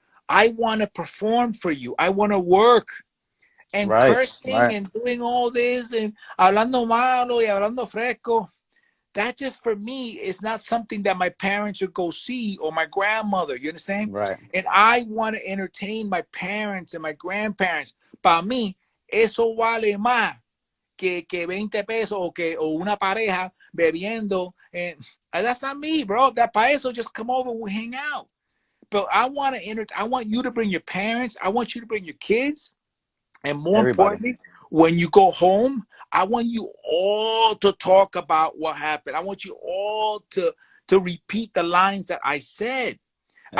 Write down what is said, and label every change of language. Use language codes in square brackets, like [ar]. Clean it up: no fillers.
[en] I want to perform for you. I want to work. And cursing and doing all this and [es] hablando malo y hablando fresco, [en] that just for me is not something that my parents would go see or my grandmother. You understand? Right. And I want to entertain my parents and my grandparents. [es] Para mí, eso vale más que 20 pesos o una pareja bebiendo. [en] And that's not me, bro. That [es] para eso, [en] just come over, we hang out. But I want you to bring your parents. I want you to bring your kids. And more importantly, when you go home, I want you all to talk about what happened. I want you all to repeat the lines that I said. Exacto.